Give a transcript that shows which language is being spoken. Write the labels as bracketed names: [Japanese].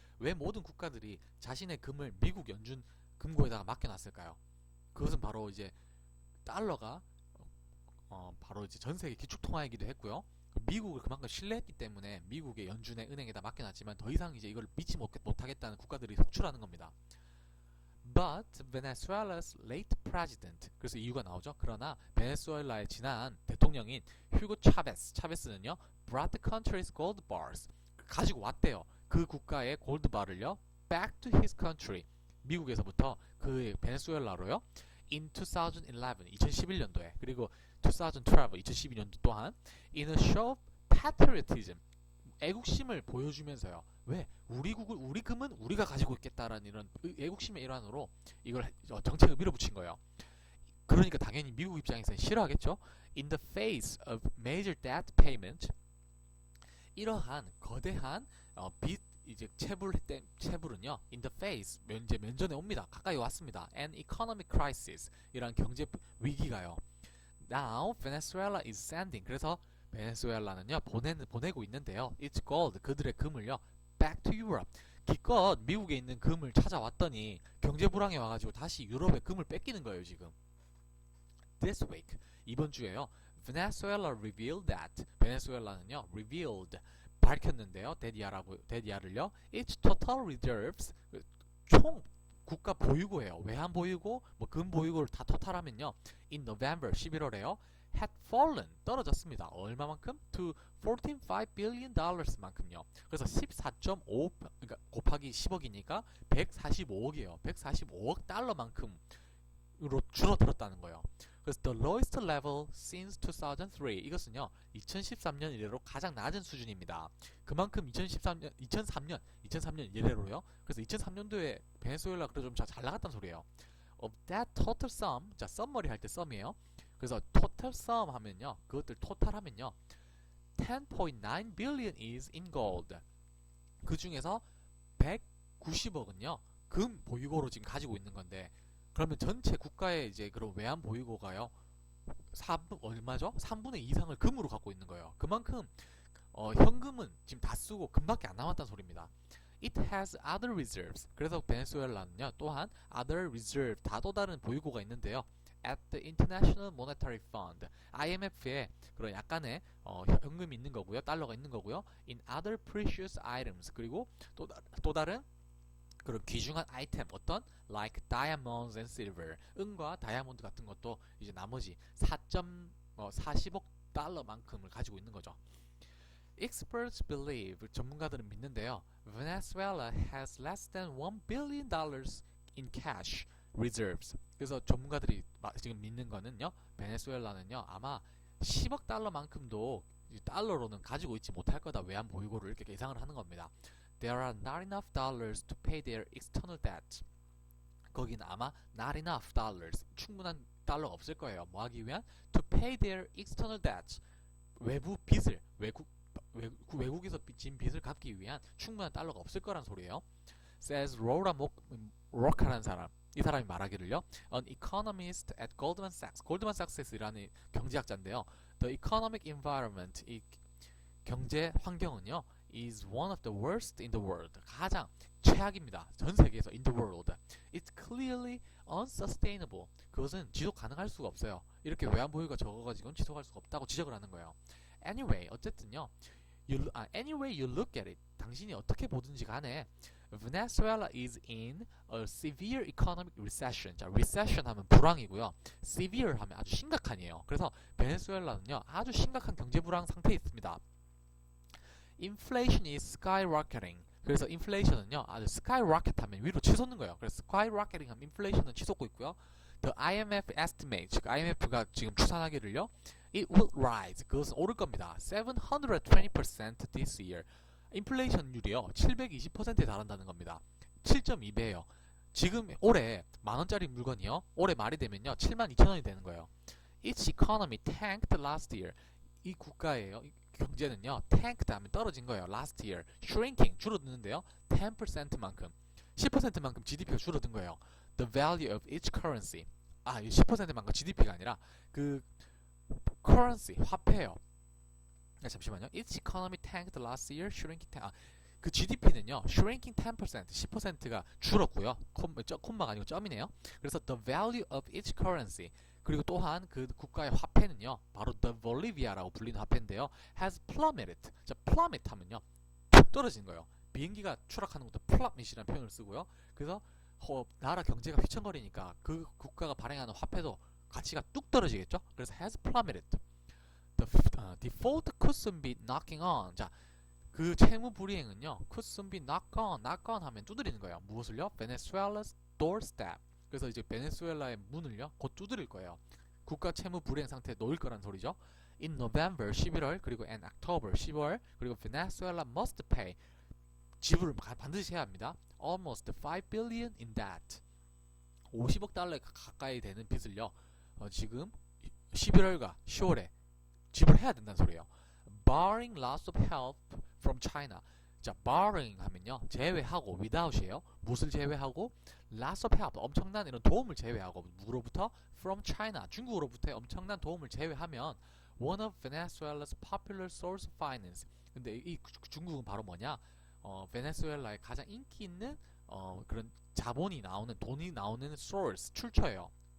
[Korean] 왜 모든 국가들이 자신의 금을 미국 연준 금고에다가 맡겨놨을까요? 그것은 바로 이제 달러가 바로 이제 전 세계 기축통화이기도 했고요. 미국을 그만큼 신뢰했기 때문에 미국의 연준의 은행에다 맡겨놨지만 더 이상 이제 이걸 믿지 못하겠다는 국가들이 속출하는 겁니다. [English] But Venezuela's late president, [Korean] 그래서 이유가 나오죠. 그러나 베네수엘라의 지난 대통령인 휴고 차베스는요, [English] brought the country's gold bars, [Korean] 가지고 왔대요. 그 국가의 골드바를요, [English] back to his country, [Korean] 미국에서부터 그 베네수엘라로요, in 2011년도에 그리고 2012, 2012년도 또한 [English] in a show of patriotism, [Korean] 애국심을 보여주면서요. 왜? 우리 금은 우리가 가지고 있겠다라는 이런 애국심의 일환으로 이걸 정책을 밀어붙인 거예요. 그러니까 당연히 미국 입장에서는 싫어하겠죠. [English] In the face of major debt payment, [Korean] 이러한 거대한 빚 이제 체불은요, [English] in the face [Korean] 면전에 옵니다. 가까이 왔습니다. [English] An economic crisis, [Korean] 이런 경제 위기가요. [English] Now Venezuela is sending, [Korean] 그래서 베네수엘라는요 보내고 있는데요. [English] It's gold, [Korean] 그들의 금을요, [English] back to Europe. [Korean] 기껏 미국에 있는 금을 찾아왔더니 경제 불황에 와가지고 다시 유럽의 금을 뺏기는 거예요 지금. [English] This week, [Korean] 이번 주에요, [English] Venezuela revealed that, 베네수엘라는요 revealed, 밝혔는데요, 데디아를요, its total reserves, [Korean] 총 국가 보유고예요. 외환 보유고, 뭐 금 보유고를 다 토탈하면요, in November 11월에요, [English] had fallen, [Korean] 떨어졌습니다. 얼마만큼? [English] to 14.5 billion dollars만큼요. [Korean] 그래서 14.5, 그러니까 곱하기 10억이니까 145억이에요. 145억 달러만큼으로 줄어들었다는 거예요. 그래서 [English] the lowest level since 2003, [Korean] 이것은요 2013년 이래로 가장 낮은 수준입니다. 그만큼 2003년 이래로요. 그래서 2003년도에 베네수엘라 그래도 좀 잘 나갔단 소리예요. [English] of that total sum, [Korean] 자 썸머리 할 때 썸이에요. [English] 그래서 total sum 하면요, [Korean] 그것들 토탈 하면요, [English] 10.9 billion is in gold. [Korean] 그 중에서 190억은요 금 보유고로 지금 가지고 있는 건데, 그러면 전체 국가의 이제 그런 외환 보유고가요, 얼마죠? 3분의 2 이상을 금으로 갖고 있는 거예요. 그만큼 현금은 지금 다 쓰고 금밖에 안 남았다는 소리입니다. [English] It has other reserves. [Korean] 그래서 베네수엘라는요 또한 other reserve, 또 다른 보유고가 있는데요. [English] At the International Monetary Fund, [Korean] IMF에 그런 약간의 현금이 있는 거고요, 달러가 있는 거고요. In other precious items, 그리고 또 다른 그런 귀중한 아이템, 어떤 [English] like diamonds and silver, [Korean] 은과 다이아몬드 같은 것도 이제 나머지 4.40억 달러만큼을 가지고 있는 거죠. [English] Experts believe, [Korean] 전문가들은 믿는데요, [English] Venezuela has less than $1 billion in cash reserves. [Korean] 그래서 전문가들이 지금 믿는 거는요, 베네수엘라는요 아마 10억 달러만큼도 달러로는 가지고 있지 못할 거다, 외환 보유고를 이렇게 예상을 하는 겁니다. [English] There are not enough dollars to pay their external debt. [Korean] 거기는 아마 [English] not enough dollars, [Korean] 충분한 달러가 없을 거예요. 뭐 하기 위한? [English] To pay their external debt, [Korean] 외부 빚을, 외국에서 빚진 빚을 갚기 위한 충분한 달러가 없을 거란 소리예요. Says Laura Roca라는 사람, 이 사람이 말하기를요, [English] an economist at Goldman Sachs, [Korean] 골드만 삭스에서 일하는 경제학자인데요. [English] The economic environment, [Korean] 이 경제 환경은요, [English] is one of the worst in the world, 가장 [Korean] 최악입니다. 전 세계에서 [English] in the world. It's clearly unsustainable. [Korean] 그것은 지속 가능할 수가 없어요. 이렇게 외환 보유가 적어가지고는 지속할 수가 없다고 지적을 하는 거예요. Anyway, 어쨌든요. [English] Anyway you look at it. [Korean] 당신이 어떻게 보든지 간에 [English] Venezuela is in a severe economic recession. [Korean] 자, recession 하면 불황이고요. severe 하면 아주 심각한이에요. 그래서 베네수엘라는요, 아주 심각한 경제 불황 상태에 있습니다. [English] Inflation is skyrocketing. [Korean] 그래서 인플레이션은요, 아주 skyrocket 하면 위로 치솟는 거예요. 그래서 skyrocketing 하면 인플레이션은 치솟고 있고요. [English] The IMF estimate, [Korean] 즉 IMF가 지금 추산하기를요, [English] it will rise. [Korean] 그것은 오를 겁니다. [English] 720% this year. [Korean] 인플레이션율이요 720%에 달한다는 겁니다. 7.2배예요. 지금 올해 만원짜리 물건이요 올해 말이 되면요 72,000원이 되는 거예요. [English] Its economy tanked last year. [Korean] 이 국가예요. 이 경제는요 tanked 하면 떨어진 거예요. Last year shrinking 줄어드는데요 10%만큼 10%만큼 GDP가 줄어든 거예요. [English] The value of each currency. [Korean] 이 10%만큼 GDP가 아니라 그 currency 화폐예요. 잠시만요. [English] Its economy tanked last year, shrinking 그 GDP는요, shrinking 10%, [Korean] 10%가 줄었고요. 콤마가 아니고 점이네요. 그래서 [English] the value of each currency, [Korean] 그리고 또한 그 국가의 화폐는요, 바로 the Bolivia라고 불리는 화폐인데요, [English] has plummeted. [Korean] 자, plummet 하면요, 툭 떨어진 거예요. 비행기가 추락하는 것도 plummet이라는 표현을 쓰고요. 그래서 나라 경제가 휘청거리니까 그 국가가 발행하는 화폐도 가치가 뚝 떨어지겠죠. [English] 그래서 has plummeted. The default could soon be knocking on. [Korean] 자, 그 채무 불이행은요, could soon be knock on 하면 두드리는 거예요. 무엇을요? [English] Venezuela's doorstep. [Korean] 그래서 이제 베네수엘라의 문을요, 곧 두드릴 거예요. 국가 채무 불이행 상태에 놓일 거란 소리죠. [English] In November 11월 그리고 in October 10월 그리고 Venezuela must pay. [Korean] 지불을 반드시 해야 합니다. [English] Almost 5 billion in debt. [Korean] 50억 달러 가까이 되는 빚을요, 지금 11월과 10월에 지불해야 된다는 소리예요. [English] Barring loss of help from China. [Korean] 자, barring 하면요, 제외하고, without이에요. 무엇을 제외하고? [English] Loss of help, [Korean] 엄청난 이런 도움을 제외하고, 누구로부터? [English] From China, [Korean] 중국으로부터의 엄청난 도움을 제외하면 [English] one of Venezuela's popular source of finance. [Korean] 근데 이 중국은 바로 뭐냐? 베네수엘라의 가장 인기 있는 그런 자본이 나오는, 돈이 나오는 source, 출처예요.